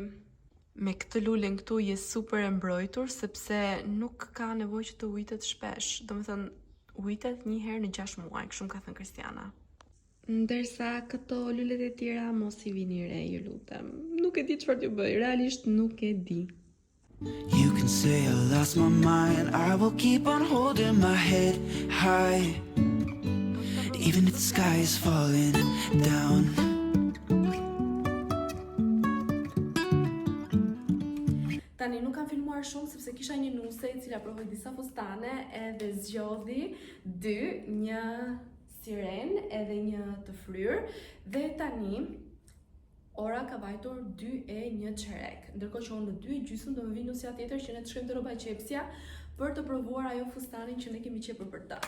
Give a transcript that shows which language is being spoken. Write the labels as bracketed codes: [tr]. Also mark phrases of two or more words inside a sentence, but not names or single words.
[sq] Me këtë lulen këtu je super e mbrojtur, sepse nuk ka nevojë që të ujtet shpesh. Domethënë, ujtet një herë në 6 muaj, kështu ka thënë Kristiana. Ndërsa këto lulet e tjera mos i vini re, ju lutem. Nuk e di çfarë t'ju bëj, realisht nuk e di. [en] You can say I lost my mind, I will keep on holding my head high, even if the sky is falling down. [sq] Tani nuk kam filmuar shumë sepse kisha një nuse e cila provoi disa fustane edhe zgjodhi 2, një siren edhe një të fryrë, dhe tani ora ka vajtur 2:01, ndërkohë që unë në 2:30 do më vi nusja tjetër që ne të shkojmë te rroba qepsja për të provuar ajo fustanin që ne kemi qepur për ta.